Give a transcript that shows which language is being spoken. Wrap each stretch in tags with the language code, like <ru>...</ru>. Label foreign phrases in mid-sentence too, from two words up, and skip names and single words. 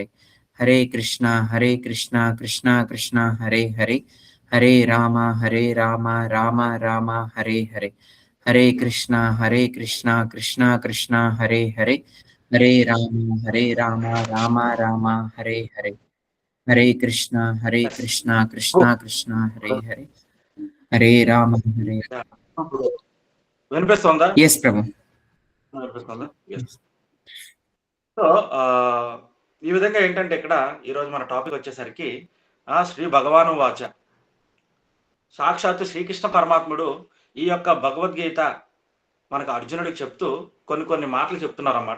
<sa>హరే కృష్ణ కృష్ణ కృష్ణ హరే హరే, హరే రామ రామ రామ హరే హరే. హరే కృష్ణ కృష్ణ కృష్ణ హరే హరే, హరే రామ రామ రామ హరే హరే. హరే కృష్ణ కృష్ణ కృష్ణ హరే హరే, హరే రామ హరే.</sa> <te>వినిపిస్తుందా? ఎస్ ప్రభు. వినిపిస్తుందా? సో ఈ విధంగా ఏంటంటే ఇక్కడ ఈరోజు మన టాపిక్ వచ్చేసరికి శ్రీ భగవాను వాచ, సాక్షాత్తు శ్రీకృష్ణ పరమాత్ముడు ఈ యొక్క భగవద్గీత మనకు అర్జునుడికి చెప్తూ కొన్ని మాటలు చెప్తున్నారు అన్నమాట.</te>